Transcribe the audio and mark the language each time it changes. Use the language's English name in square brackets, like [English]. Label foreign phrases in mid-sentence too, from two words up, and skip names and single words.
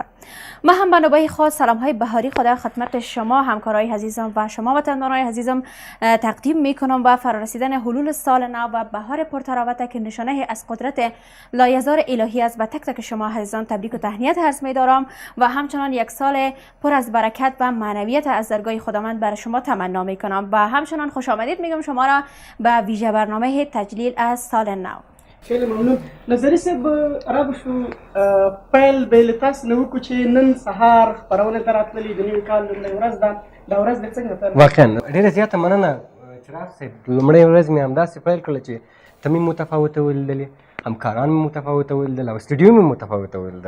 [Persian] ما هم به نوبه خود سلام های بهاری خدا خدمت شما همکارای عزیزم و شما وطندارای عزیزم تقدیم میکنم و فرارسیدن حلول سال نو و بهار پرتراوت که نشانه از قدرت لایزار الهی است و تک تک شما عزیزان تبریک و تهنیت عرض می‌دارم و همچنان یک سال پر از برکت و معنویت از درگاه خداوند برای شما تمنا میکنم و همچنان خوش آمدید میگم شما را به ویژه برنامه تجلیل از سال نو. خیلی ممنون. [Pashto] نظري صاحب را بشو پیل به له تاسو نه وکړو چې نن سهار خپرونه ته راتللې د نوي کال لومړۍ ورځ ده. دا ورځ دې څنګه پیل؟ واقعا ډېره زیاته مننه چراغ صاحب. لومړۍ ورځ مې همداسې پیل کړله چې ته مې متفاوته ولیدلې، همکاران مې متفاوته ولیدل او سټوډیو مې متفاوته ولیدل.